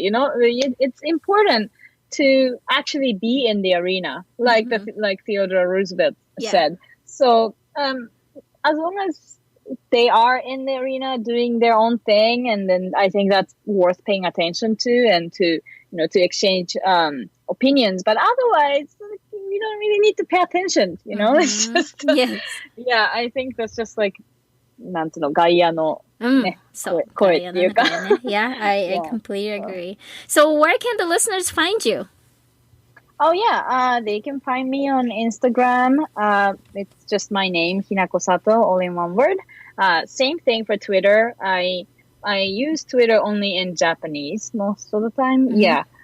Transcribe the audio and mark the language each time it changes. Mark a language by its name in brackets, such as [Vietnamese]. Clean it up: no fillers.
[English] It's important to actually be in the arena, like Theodore Roosevelt said. So as long as they are in the arena doing their own thing, and then I think that's worth paying attention to, and to exchange opinions. But otherwise, we don't really need to pay attention. It's just I think that's just [Japanese] なんていうの、外野のね、声っていうか。 [English] Yeah, I completely agree. So where can the listeners find you? Oh yeah, they can find me on Instagram. It's just my name, Hinako Sato, all in one word. Same thing for Twitter. I use Twitter only in Japanese most of the time. Yeah.